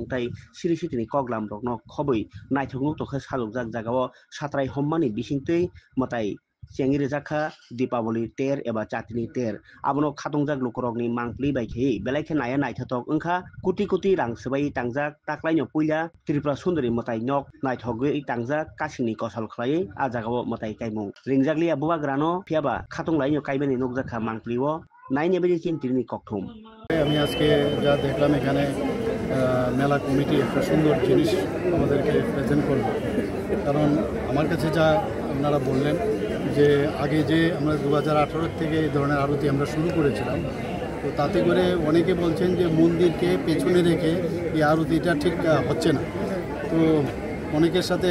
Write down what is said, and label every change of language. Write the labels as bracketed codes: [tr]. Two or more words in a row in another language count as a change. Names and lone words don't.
[trp] tei siri sitini koglam rok no khoboi naithokno tokha salukjak jagao satrai hommani bisingtwi matai chengri jakha Deepavali ter eba chatini ter abono khatungjak lukorokni mangpli bai khei belai khe naya naithotok wngkha koti koti rang sbai tangjak taklaino puila Tripura Sundari motai nok naithogui tangjak kasingni kosal khlai a jagao motai kaimung ringjaklia buwa grano phiaba khatung laino kaibani nokjakha mangplio naine beji chintirni kokthum [bn] আমি আজকে যা দেখলাম এখানে মেলা কমিটি একটা সুন্দর জিনিস আমাদেরকে প্রেজেন্ট করলো কারণ আমার কাছে যা আপনারা বললেন যে আগে যে আমরা 2018 থেকে এই ধরনের আরতি আমরা শুরু করেছিলাম তো তাতে করে অনেকে বলছেন যে মন্দিরকে পেছনে রেখে এই আরতিটা ঠিক হচ্ছে না তো অনেকের সাথে